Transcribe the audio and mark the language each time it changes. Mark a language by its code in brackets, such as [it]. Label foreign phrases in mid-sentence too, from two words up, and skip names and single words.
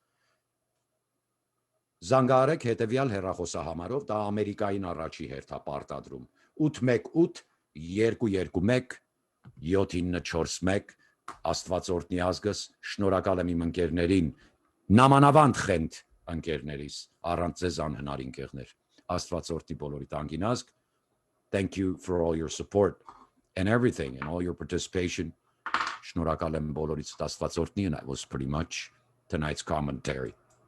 [hy] Զանգահարեք հետևյալ հեռախոսահամարով, դա Ամերիկային առաջի հերթ է պարտադրում 818 221 7941 Աստված օրհնի ազգս, շնորհակալ եմ իմ ընկերներին, նամանավանդ խենթ ընկերներիս, առանց ձեզ անհնար ընկերներ, Աստված օրհնի բոլորիդ անգինազգ, [en] thank you for all your support and everything and all your participation, [hy] շնորհակալ եմ բոլորիդ, Աստված օրհնի, [en] and that was pretty much tonight's commentary.